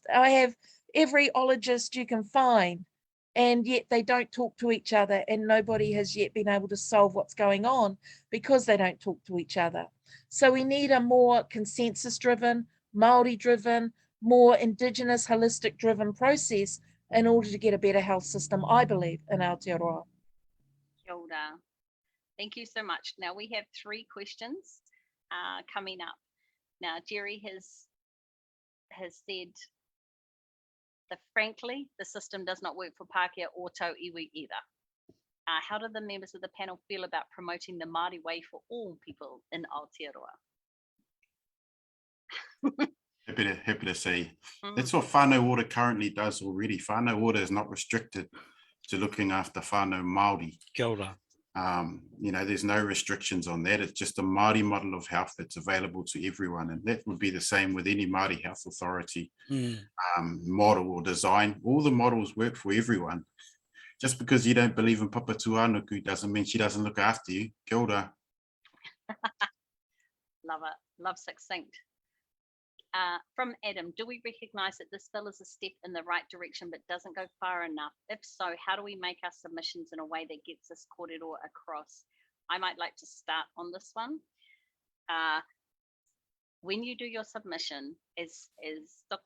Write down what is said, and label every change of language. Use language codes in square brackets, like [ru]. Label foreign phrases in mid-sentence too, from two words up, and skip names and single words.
[en] I have every ologist you can find, and yet they don't talk to each other, and nobody has yet been able to solve what's going on because they don't talk to each other. So we need a more consensus-driven, Māori-driven, more Indigenous, holistic-driven process in order to get a better health system, I believe, in Aotearoa. [mi] Kia ora. [en] Thank you so much. Now we have 3 questions coming up. Now Jerry has said that frankly, the system does not work for Pākehā or Tau Iwi either. How do the members of the panel feel about promoting the Māori way for all people in Aotearoa? Happy to say. That's what Whānau Ora currently does already. Whānau Ora is not restricted to looking after [mi] whānau Māori. Kia ora. [en] You know, there's no restrictions on that. It's just a Māori model of health that's available to everyone. And that would be the same with any Māori health authority model or design. All the models work for everyone. Just because you don't believe in Papa Tuanuku doesn't mean she doesn't look after you. [mi] Kia ora. [en] Love it. Love succinct. From Adam, do we recognise that this bill is a step in the right direction but doesn't go far enough? If so, how do we make our submissions in a way that gets this kōrero across? I might like to start on this one. When you do your submission, as Dr.